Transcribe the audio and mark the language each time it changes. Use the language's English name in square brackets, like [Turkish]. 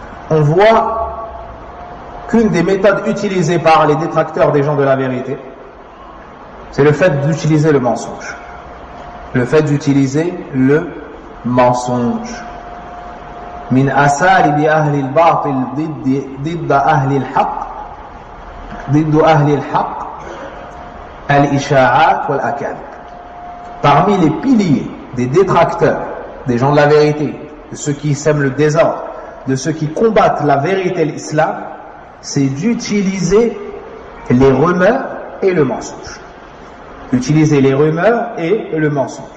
[French] On voit qu'une des méthodes utilisées par les détracteurs des gens de la vérité, c'est le fait d'utiliser le mensonge. Le fait d'utiliser le mensonge. [Arabic] من أساليب أهل الباطل ضد أهل الحق الإشاعات والأكاذيب. [French] Parmi les piliers des détracteurs, des gens de la vérité, de ceux qui sèment le désordre, de ceux qui combattent la vérité et l'islam, c'est d'utiliser les rumeurs et le mensonge. Utiliser les rumeurs et le mensonge.